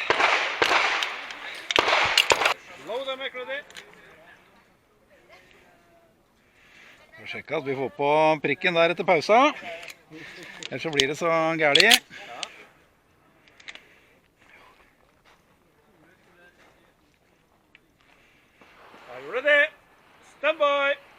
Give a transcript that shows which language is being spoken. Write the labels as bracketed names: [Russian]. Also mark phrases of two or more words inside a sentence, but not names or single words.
[English] Load and make ready. [Norwegian] Vi får sjekke at vi får på prikken der etter pausa. Ellers så blir det så gærlig. [English] Are you ready? Stand by.